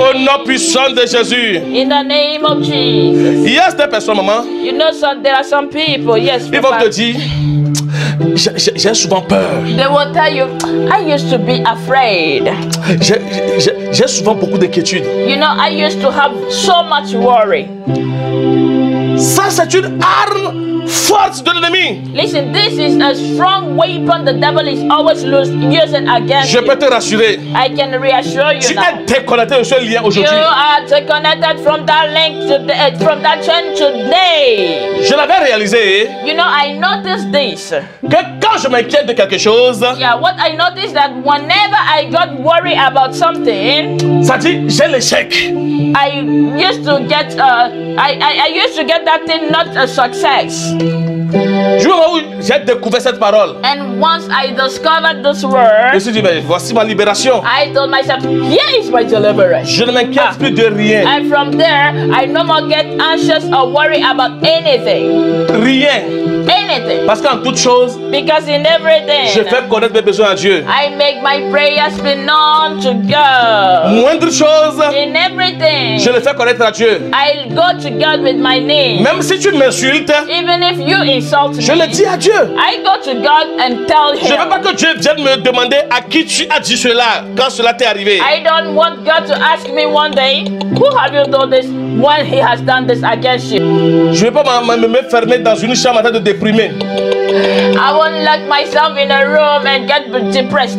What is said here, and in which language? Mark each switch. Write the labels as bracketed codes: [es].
[fr] Au nom puissant de Jésus. [en] In the name of Jesus. [fr] Il y a des personnes, maman, [en] You know, there are some people, yes, [fr] ils vont Papa. te dire, J'ai souvent peur. [en] They will tell you, I used to be afraid. [fr] J'ai souvent beaucoup d'inquiétudes. [en] You know, I used to have so much worry. [fr] Ça, c'est une arme forte de l'ennemi. [en] Listen, this is a strong weapon the devil is always using against [fr] Je [en] you. [fr] peux te rassurer. [en] I can reassure you [fr] Tu [en] now. [fr] es déconnecté de ce lien [en] You [fr] aujourd'hui. [en] are connected from that link from that chain today. [fr] Je l'avais réalisé [en] You know, I noticed this. [fr] que quand je m'inquiète de quelque chose, [en] Yeah, what I noticed that whenever I got worried about something, [fr] ça dit j'ai l'échec. [en] I used to get I used to get that thing not a success. [fr] Du moment où j'ai découvert cette parole, [en] And once I discovered this [fr] je me [en] word, [fr] suis dit, mais voici ma libération. [en] I told myself, here is my deliverance. [fr] Je ne m'inquiète plus de rien. [en] And from there, I no more get anxious or worry about anything. [fr] Rien. [en] Anything. [fr] Parce qu'en toute chose, [en] Because in everything, [fr] je fais connaître mes besoins à Dieu. [en] I make my prayers be known to God. [fr] Moindre chose, [en] In everything, [fr] je le fais connaître à Dieu. [en] I'll go to God with my name. [fr] Même si tu m'insultes, [en] Even if you insult [fr] je le [en] me, [fr] dis à Dieu. [en] I go to God and tell [fr] Je ne veux pas [en] Him. [fr] que Dieu vienne me demander à qui tu as dit cela quand cela t'est arrivé. [en] I don't want God to ask me one day, who have you done this when He has done this against you? [fr] Je ne vais pas me fermer dans une chambre en train de déprimer. [en] I won't lock myself in a room and get depressed.